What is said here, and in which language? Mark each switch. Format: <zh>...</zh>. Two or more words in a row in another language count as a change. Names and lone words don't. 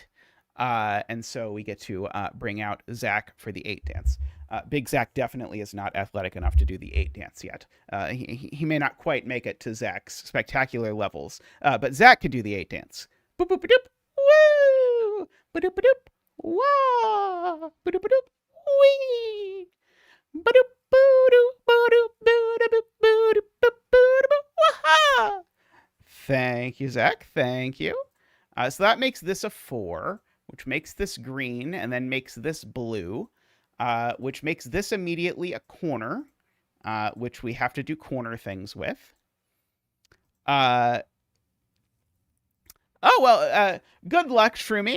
<en>And so we get to bring out Zach for the 8 dance. Big Zach definitely is not athletic enough to do the 8 dance yet. He may not quite make it to Zach's spectacular levels, but Zach can do the 8 dance. Boop, boop, boop, woo! Ba-doop, ba-doop, wah! Ba-doop, ba-doop, wee! Ba-doop, ba-doop, ba-doop, ba-doop, ba-doop, ba-doop, wah! Thank you, Zach. Thank you. So that makes this a 4. Which makes this green, and then makes this blue, which makes this immediately a corner, which we have to do corner things with. Oh, well, good luck, Shroomy.</en>